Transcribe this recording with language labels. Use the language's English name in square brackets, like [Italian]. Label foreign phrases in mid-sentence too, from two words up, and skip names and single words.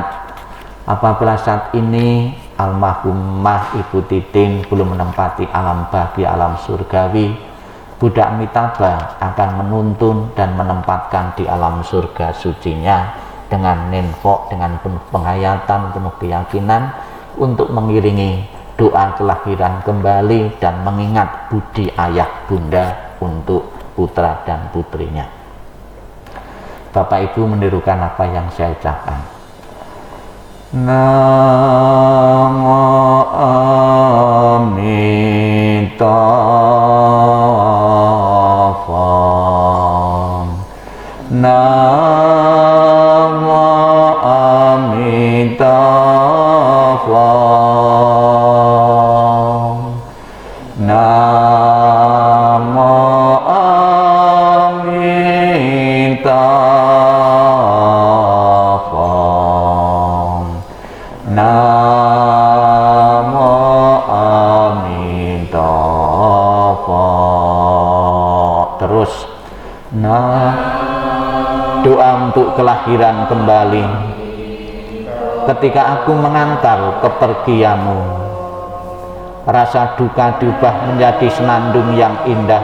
[Indonesian] Apabila saat ini almarhumah Ibu Titin belum menempati alam bahagia, alam surgawi, Buddha Amitabha akan menuntun dan menempatkan di alam surga sucinya dengan nenfok, dengan penuh penghayatan, penuh keyakinan, untuk mengiringi doa kelahiran kembali dan mengingat budi ayah bunda untuk putra dan putrinya. Bapak Ibu menirukan apa yang saya ucapkan. [Pali] Namo Amitabha. Namo Amitabha. Namo Amitabha. Namo Amitabha. [Indonesian] Terus doa untuk kelahiran kembali. Ketika aku mengantar kepergianmu, rasa duka diubah menjadi senandung yang indah.